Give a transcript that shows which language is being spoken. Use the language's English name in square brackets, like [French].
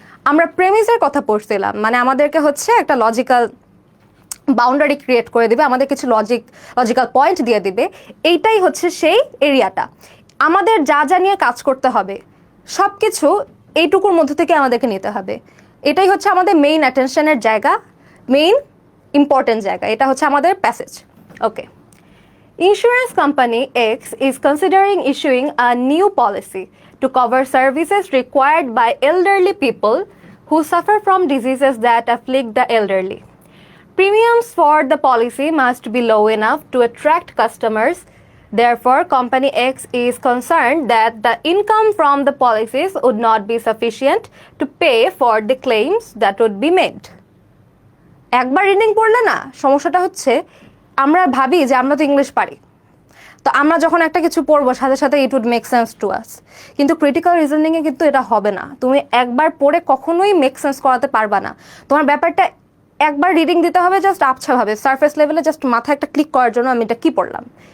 [Bangla] আমরা প্রেমিসের কথা পড়ছিলাম, মানে আমাদেরকে হচ্ছে একটা লজিক্যাল বাউন্ডারি ক্রিয়েট করে দিবে, আমাদের কিছু লজিক্যাল পয়েন্ট দিয়ে দিবে, এইটাই হচ্ছে সেই এরিয়াটা। আমাদের যা যা নিয়ে কাজ করতে হবে সব কিছু এইটুকুর মধ্যে থেকে আমাদেরকে নিতে হবে। এটাই হচ্ছে আমাদের মেইন অ্যাটেনশনের জায়গা, মেইন ইম্পর্টেন্ট জায়গা, এটা হচ্ছে আমাদের passage. Okay, [English] Insurance company X is considering issuing a new policy to cover services required by elderly people who suffer from diseases that afflict the elderly. Premiums for the policy must be low enough to attract customers. Therefore, company X is concerned that the income from the policies would not be sufficient to pay for the claims that would be made. [Bangla] একবার reading পড়লে না সমস্যাটা হচ্ছে আমরা ভাবি যে আমরা তো ইংলিশ পারি, তো আমরা যখন একটা কিছু পড়বো সাথে সাথে [English] it would make sense to us, [Bangla] কিন্তু ক্রিটিক্যাল রিজনিংয়ে কিন্তু এটা হবে না। তুমি একবার পড়ে কখনোই [English] make sense [Bangla] করাতে পারবা না। তোমার ব্যাপারটা একবার রিডিং দিতে হবে জাস্ট আবছাভাবে, সারফেস লেভেলে জাস্ট মাথায় একটা ক্লিক করার জন্য আমি এটা কী পড়লাম।